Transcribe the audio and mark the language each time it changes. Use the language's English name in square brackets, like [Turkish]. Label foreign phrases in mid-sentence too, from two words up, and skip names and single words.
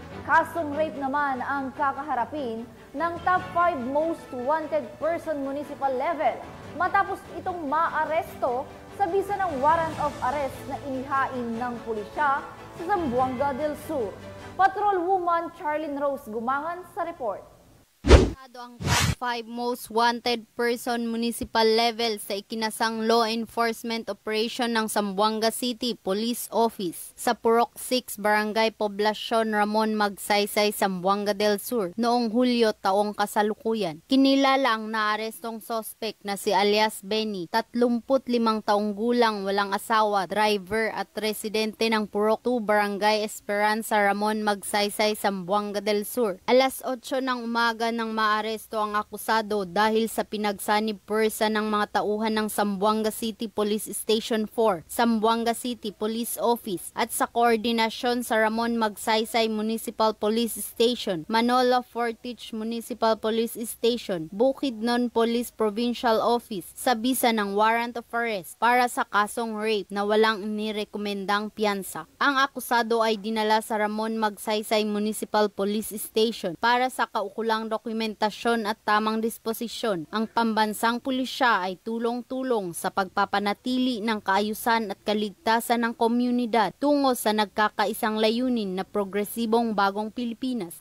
[Filipino] Kasong rape naman ang kakaharapin ng [English] top 5 most wanted person municipal level [Filipino] matapos itong maaresto sa bisa ng [English] warrant of arrest [Filipino] na inihain ng pulisya sa Zamboanga del Sur. Patrolwoman Charlene Rose Gumangan sa report. Ang [English] top 5 most wanted person municipal level [Filipino] sa ikinasang [English] law enforcement operation [Filipino] ng Zamboanga City Police Office sa Purok 6 Barangay Poblacion Ramon Magsaysay, Zamboanga del Sur noong Hulyo taong kasalukuyan. Kinilala ang naarestong suspect na si alias Benny, 35 taong gulang, walang asawa, driver at residente ng Purok 2 Barangay Esperanza Ramon Magsaysay, Zamboanga del Sur. Alas 8 ng umaga ng maaresto ang akusado dahil sa pinagsanib pwersa ng mga tauhan ng Zamboanga City Police Station 4, Zamboanga City Police Office at sa koordinasyon sa Ramon Magsaysay Municipal Police Station, Manolo Fortich Municipal Police Station, Bukidnon Police Provincial Office sa bisa ng [English] warrant of arrest [Filipino] para sa kasong rape na walang inirekomendang piyansa. Ang akusado ay dinala sa Ramon Magsaysay Municipal Police Station para sa kaukulang dokumentasyon at tamang disposisyon. Ang pambansang pulisya ay tulong-tulong sa pagpapanatili ng kaayusan at kaligtasan ng komunidad tungo sa nagkakaisang layunin na progresibong bagong Pilipinas.